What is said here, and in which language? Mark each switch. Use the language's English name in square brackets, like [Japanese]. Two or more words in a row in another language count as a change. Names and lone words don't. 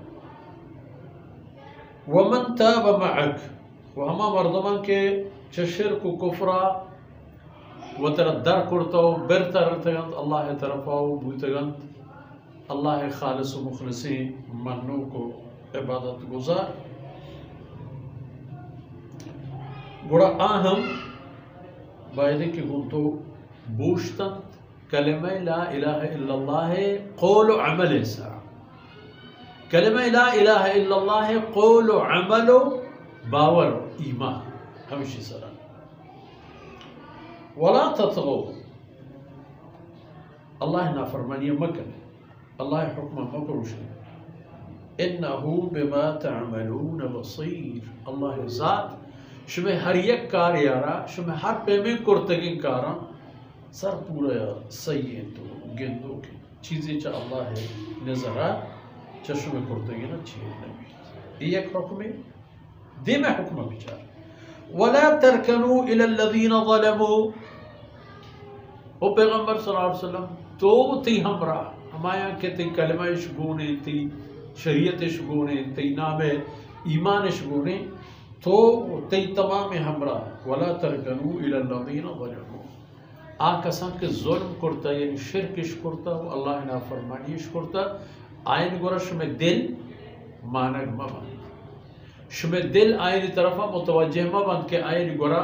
[Arabic] ومن تاب معک [Baluchi] و ہما مردمان کے شرک و کفرہ و ترہ در کرتاو برتا رتگند اللہ طرفاو بوتگند اللہ خالص و مخلصی منو کو عبادت گزار گوڑا آہم باید کہ گنتو بوشتن کلمہ [Arabic] لا الہ الا اللہ [Baluchi] قول و عمل سا کلمہ [Arabic] لا الہ الا اللہ [Baluchi] قول و عمل و باور و ایمان ہمشی سرا [Arabic] ولا تطغو [Baluchi] اللہ نافرمانی مکن اللہ حکم مکروشن انہو [Arabic] بما تعملون بصیر [Baluchi] اللہ ذات شمہ ہر یک کار یارا شمہ ہر پیمیں کرتگین کارا سر پورا سیئے تو گندو کی چیزیں چا اللہ ہے نظرہ چا شمہ کرتگین اچھی نبی [Urdu] یہ ایک حکم ہے [Baluchi] دے میں حکم بچار [Arabic] وَلَا تَرْكَنُوا إِلَى الَّذِينَ ظَلَمُوا [Baluchi] او پیغمبر صلی اللہ علیہ وسلم تو تی ہمراہ ہمایا کہ تی کلمہ شگونے تی شریعت شگونے تی نام ایمان شگونے تو تی تمام ہمراہ [Arabic] ولا ترکنو الی الذین ظلموا [Baluchi] آکسان کے ظلم کرتا یعنی شرکش کرتا اللہ نافرمانیش کرتا آئین گورا شمی دل مانگ مبند شمی دل آئین طرفا متوجہ مبند کہ آئین گورا